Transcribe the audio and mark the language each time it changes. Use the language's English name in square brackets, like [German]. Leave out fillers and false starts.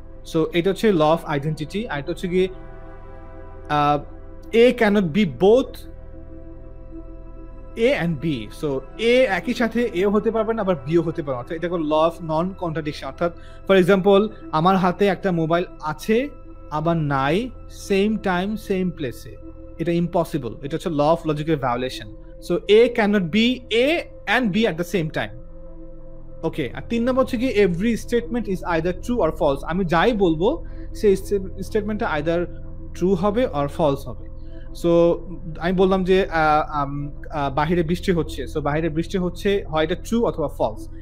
[Bangla] So এটা হচ্ছে law of identity. আর এটা হচ্ছে গিয়ে [English] a cannot be both A and B, [Bangla] so A একই সাথে A হতে পারবে না, আবার B ও হতে পারবে না। অর্থাৎ এটা ল অফ নন কন্ট্রাডিকশন। অর্থাৎ ফর এক্সাম্পল, আমার হাতে একটা মোবাইল আছে আবার নাই, সেম টাইম সেম প্লেসে, এটা ইম্পসিবল। এটা হচ্ছে law of লজিকের violation. [English] So A cannot be A and B at the same time. Okay, [Bangla] আর 3 নম্বর হচ্ছে কি [English] Every statement is either true or false. [Bangla] আমি যাই বলবো সেই স্টেটমেন্টটা আইদার ট্রু হবে অর ফলস হবে। সো আমি বললাম যে বাহিরে বৃষ্টি হচ্ছে, সো বাহিরে বৃষ্টি হচ্ছে, হয় এটা ট্রু অথবা ফলস।